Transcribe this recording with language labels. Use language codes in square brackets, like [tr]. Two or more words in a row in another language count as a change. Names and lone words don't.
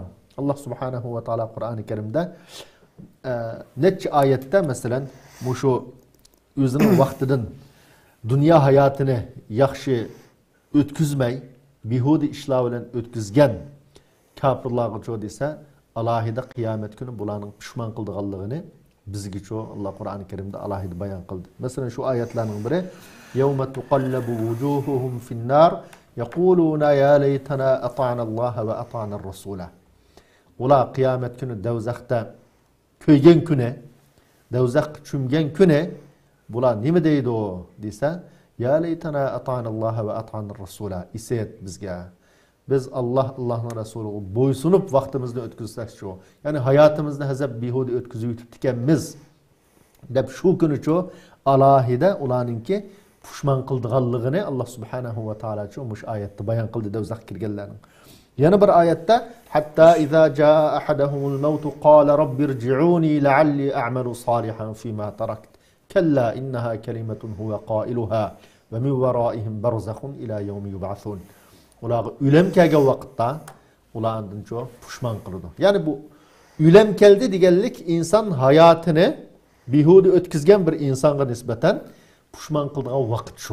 [uz] Alloh [ar] سبحانه وتعالى [uz] Qur'oni Karimda necha oyatda masalan shu o'zining vaqtidan dunyo hayotini yaxshi o'tkazmay, behuda ishlar bilan o'tkazgan kafirlarga cho desa, alohida qiyomat kuni bularning pushmon qildiganligini bizga cho Alloh Qur'oni Karimda alohida bayon qildi. Masalan shu oyatlarning biri [ar] يوم تقلب وجوههم في النار يقولون يا ليتنا أطعنا الله وأطعنا الرسولا. [uz] Ular qiyomat kuni dovzaxda ko'ygan kuni, dovzaxga cho'mgan kuni bular nima deydi desa, [ar] يا ليتنا أطعنا الله وأطعنا الرسولا. [uz] Isayat bizga. Biz Allohning rasuliga bo'ysunib vaqtimizni o'tkazsak shu. Ya'ni hayotimizni hazab behuda o'tkazib o'tib ekanmiz deb shu kuni cho alohida ularningki pushmon qildiganligini Alloh [ar] سبحانه وتعالى [uz] cho mush oyatda bayon qildi dovzaxga kirganlarning. Yana bir oyatda [ar] حتى إذا جاء أحدهم الموت قال رب ارجعون لعلي أعمل صالحا فيما تركت. كلا إنها كلمة هو قائلها ومن ورائهم برزخ إلى يوم يبعثون. [uz] Ular o'lim kelgan vaqtda ulardan cho pushmon qildi. Ya'ni bu o'lim keldi deganlik inson hayotini behuda o'tkazgan bir insonga nisbatan pushmon qilgan vaqt shu.